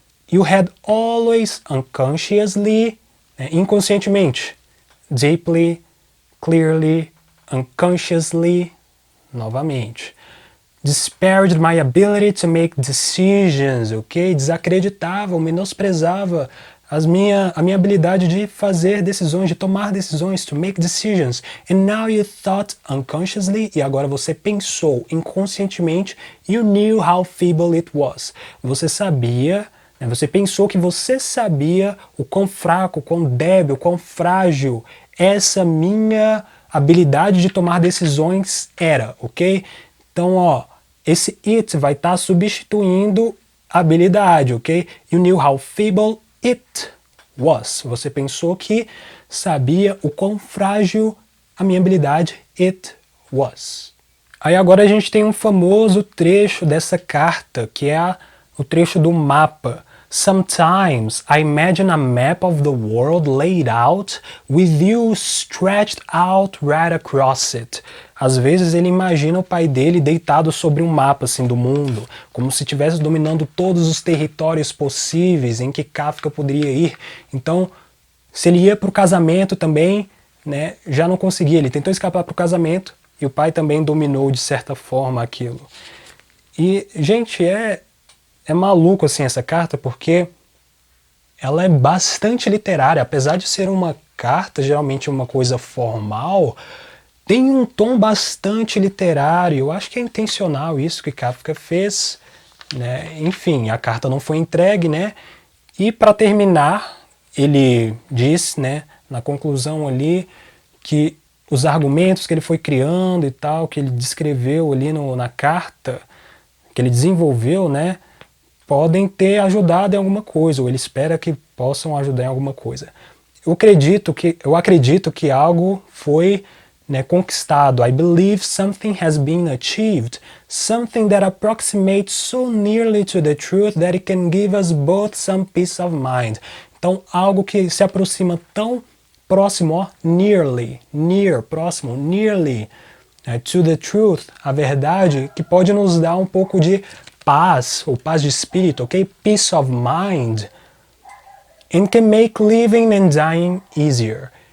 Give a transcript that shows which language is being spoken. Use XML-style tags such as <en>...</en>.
<en>You had always unconsciously, né, inconscientemente, deeply, clearly, unconsciously, novamente. Disparaged my ability to make decisions, ok?</en> <pt>Desacreditava ou menosprezava a minha habilidade de fazer decisões, de tomar decisões,</pt> <en>to make decisions. And now you thought unconsciously,</en> <pt>e agora você pensou inconscientemente,</pt> <en>you knew how feeble it was.</en> <pt>Você sabia, né, você pensou que você sabia o quão fraco, o quão débil, o quão frágil essa minha habilidade de tomar decisões era, ok? Então, ó, esse it vai estar substituindo a habilidade, ok?</pt> <en>You knew how feeble it was.</en> <pt>Você pensou que sabia o quão frágil a minha habilidade</pt> <en>it was.</en> <pt>Aí agora a gente tem um famoso trecho dessa carta, que é o trecho do mapa.</pt> <en>Sometimes I imagine a map of the world laid out with you stretched out right across it.</en> <pt>Às vezes ele imagina o pai dele deitado sobre um mapa assim do mundo, como se estivesse dominando todos os territórios possíveis em que Kafka poderia ir. Então, se ele ia para o casamento também, né, já não conseguia. Ele tentou escapar para o casamento e o pai também dominou de certa forma aquilo. E, gente, é maluco assim essa carta, porque ela é bastante literária. Apesar de ser uma carta, geralmente uma coisa formal, tem um tom bastante literário. Eu acho que é intencional isso que Kafka fez, né? Enfim, a carta não foi entregue, né? E para terminar, ele diz, né, na conclusão ali, que os argumentos que ele foi criando e tal, que ele descreveu ali na carta, que ele desenvolveu, né, podem ter ajudado em alguma coisa, ou ele espera que possam ajudar em alguma coisa. Eu acredito que algo foi, né, conquistado.</pt> <en>I believe something has been achieved, something that approximates so nearly to the truth that it can give us both some peace of mind.</en> <pt>Então, algo que se aproxima tão próximo, ó, nearly, próximo, nearly,</pt> <en>to the truth,</en> <pt>a verdade, que pode nos dar um pouco de paz, ou paz de espírito, ok?</pt> <en>Peace of mind. And can make living and dying easier.</en>